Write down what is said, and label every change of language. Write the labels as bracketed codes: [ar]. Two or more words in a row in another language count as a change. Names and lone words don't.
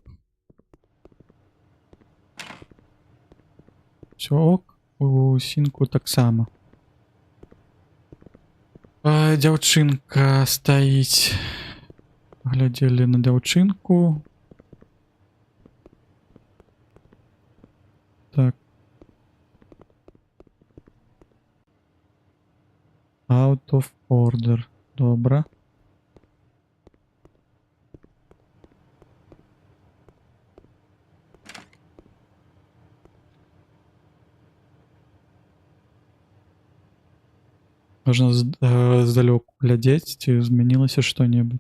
[be] Все ок, у сінку таксама. Дзяўчынка стаіць. Глядзелі на дзяўчынку. Так. [en] Out of order. [be] Добра. Можна здалёку глядзець, ці змянілася што-небудзь.